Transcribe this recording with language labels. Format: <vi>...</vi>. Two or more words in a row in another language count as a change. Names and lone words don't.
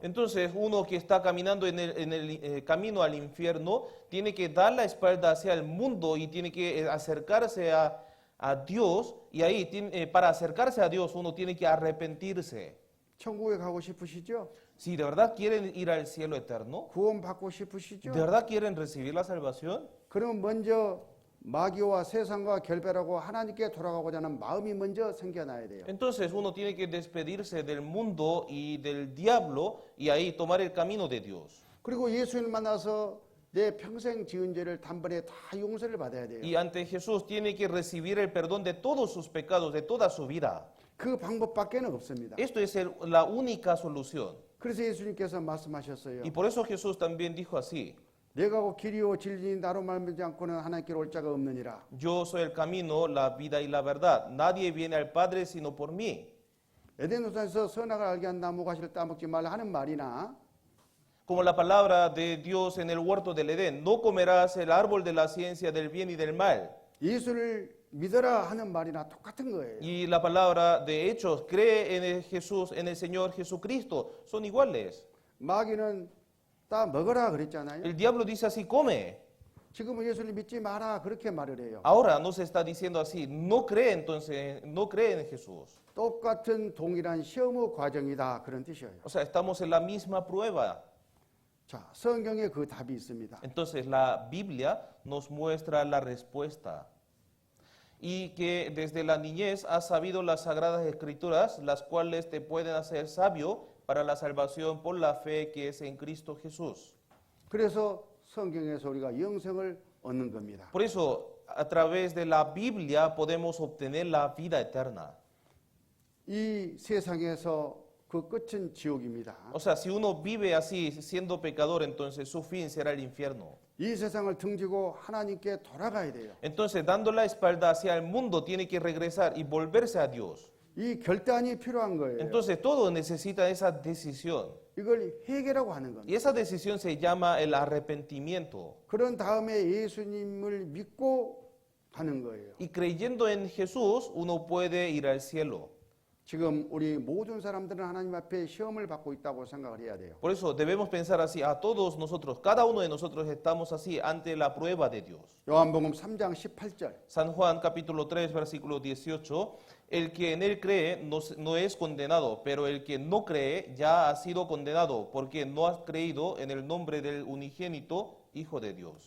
<es>Entonces, uno que está caminando en el camino al infierno tiene que dar la espalda hacia el mundo y tiene que acercarse a Dios y ahí para acercarse a Dios uno tiene que arrepentirse.</es> <ko>천국에 가고 싶으시죠?</ko> <es>Si de verdad quieren ir al cielo eterno,</es> <ko>구원받고 싶으시죠?</ko> <es>de verdad quieren recibir la salvación,</es> <ko>그러면 먼저 마귀와 세상과 결별하고 하나님께 돌아가고자 하는 마음이 먼저 생겨나야 돼요.</ko> <es>entonces uno tiene que despedirse del mundo y del diablo y ahí tomar el camino de Dios.</es> <ko>그리고 예수님을 만나서 내 평생 지은 죄를 단번에 다 용서를 받아야 돼요.</ko> <es>Y ante Jesús tiene que recibir el perdón de todos sus pecados, de toda su vida.</es> <ko>그 방법밖에는 없습니다.</ko> <es>Esto es la única solución.</es> <ko>그래서 예수님께서 말씀하셨어요.</ko> <es>Y por eso Jesús también dijo así,</es> <ko>내가 곧 길이요 진리니 나로 말미암지 않고는 하나님께로 올 자가 없느니라.</ko> <es>yo soy el camino, la vida y la verdad. Nadie viene al Padre sino por mí.</es> <ko>에덴 동산에서 선악을 알게 한 나무 가시를 따먹지 말라 하는 말이나</ko> <es>Como la palabra de Dios en el huerto del Edén, no comerás el árbol de la ciencia del bien y del mal.</es> <ko>예수를 믿어라 하는 말이나 똑같은 거예요.</ko> <es>Y la palabra de Hechos, cree en el Jesús, en el Señor Jesucristo, son iguales.</es> <ko>마귀는 따 먹어라 그랬잖아요.</ko> <es>El diablo dice así, come.</es> <ko>지금은 예수를 믿지 마라 그렇게 말을 해요.</ko> <es>Ahora no se está diciendo así, no cree entonces, no cree en Jesús.</es> <ko>똑같은 동일한 시험의 과정이다 그런 뜻이에요.</ko> <es>O sea, estamos en la misma prueba.</es> <ko>자, 성경에 그 답이 있습니다.</ko> <es>Entonces la Biblia nos muestra la respuesta. Y que desde la niñez has sabido las sagradas escrituras, las cuales te pueden hacer sabio para la salvación por la fe que es en Cristo Jesús.</es> <ko>그래서 성경에서 우리가 영생을 얻는 겁니다.</ko> <es>Por eso, a través de la Biblia podemos obtener la vida eterna.</es> <ko>이 세상에서 그 끝은 지옥입니다.</ko> <es>O sea, si uno vive así, siendo pecador, entonces su fin será el infierno.</es> <ko>이 세상을 등지고 하나님께 돌아가야 돼요.</ko> <es>Entonces, dando la espalda hacia el mundo, tiene que regresar y volverse a Dios.</es> <ko>이 결단이 필요한 거예요.</ko> <es>Entonces, todo necesita esa decisión.</es> <ko>이걸 회개라고 하는 겁니다.</ko> <es>Y esa decisión se llama el arrepentimiento.</es> <ko>그런 다음에 예수님을 믿고 가는 거예요.</ko> <es>Y creyendo en Jesús, uno puede ir al cielo.</es> <ko>지금 우리 모든 사람들은 하나님 앞에 시험을 받고 있다고 생각을 해야 돼요.</ko> <es>Por eso debemos pensar así, a todos nosotros, cada uno de nosotros estamos así ante la prueba de Dios.</es> <ko>요한복음 3장 18절.</ko> <es>San Juan capítulo 3 versículo 18, el que en él cree no es condenado, pero el que no cree ya ha sido condenado, porque no ha creído en el nombre del unigénito Hijo de Dios.</es>